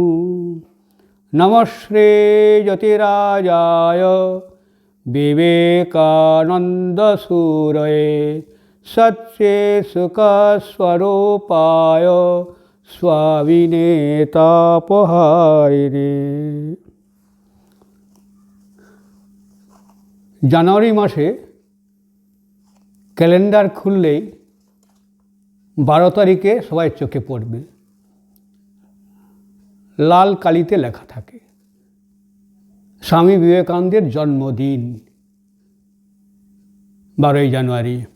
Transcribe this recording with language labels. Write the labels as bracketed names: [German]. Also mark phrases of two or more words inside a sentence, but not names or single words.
[Sanskrit] नमः श्री ज्योतिराजाय विवेकानन्दसूरये सच्चे सुखस्वरूपाय स्वामिने तापहारिणे। [Bangla] জানুয়ারি মাসে ক্যালেন্ডার খুললেই 12 তারিখে সবাই চোখে পড়বে, লাল কালিতে লেখা থাকে স্বামী বিবেকানন্দের জন্মদিন 12ই জানুয়ারি।